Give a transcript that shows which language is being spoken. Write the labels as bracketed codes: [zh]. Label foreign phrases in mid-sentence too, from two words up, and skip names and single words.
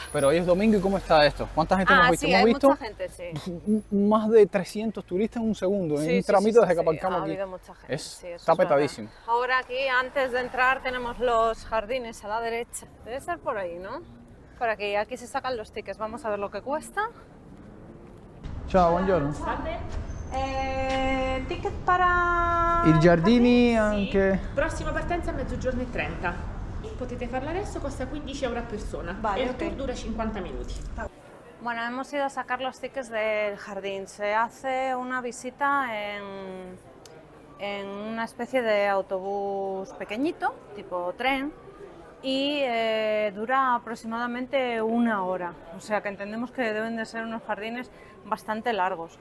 [es] Pero hoy es domingo y cómo está esto. ¿Cuánta gente hemos visto? Sí, Hemos hay visto mucha gente, sí. más de 300 turistas en un segundo, en un tramito desde que aparcamos ha aquí. habido mucha gente, sí, eso Está es verdad. petadísimo. Ahora aquí, antes de entrar, tenemos los jardines a la derecha. Debe ser por ahí, ¿no? Por aquí se sacan los tickets. Vamos a ver lo que cuesta. [it] Ciao, buongiorno. [es] Ticket para... [it] I giardini Sì, anche... prossima partenza a mezzogiorno e 30. Potete farla adesso, costa 15 euro a persona. [es] Vale, [it] e il [es] ok. [it] tour dura 50 minuti. [es] Bueno, hemos ido a sacar los tickets del jardín. Se hace una visita en una especie de autobús pequeñito, tipo tren, y dura aproximadamente 1 hora. O sea que entendemos que deben de ser unos jardines bastante largos.